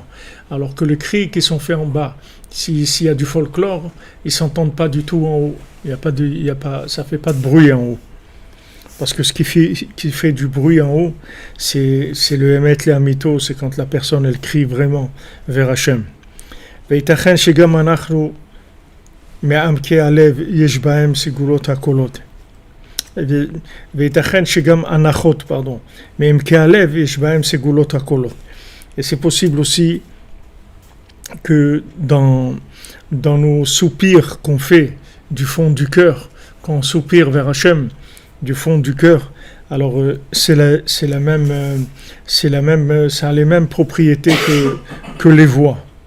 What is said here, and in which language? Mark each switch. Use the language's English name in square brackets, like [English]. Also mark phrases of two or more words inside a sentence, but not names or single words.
[French] Alors que les cris qui sont faits en bas, s'il y a du folklore, ils ne s'entendent pas du tout en haut. Ça ne fait pas de bruit en haut. Parce que ce qui fait du bruit en haut, c'est le [Hebrew] אמת לאמיתו, [French] c'est quand la personne elle crie vraiment vers Hachem. [Hebrew] וייתכן שגם אנחנו מעמקי הלב יש בהם סגולות הקולות. וייתכן שגם הנחות, מעמקי הלב יש בהם סגולות הקולות. [French] Et c'est possible aussi que dans nos soupirs qu'on fait du fond du cœur, quand on soupire vers Hachem du fond du cœur, alors ça a les mêmes propriétés que les voix.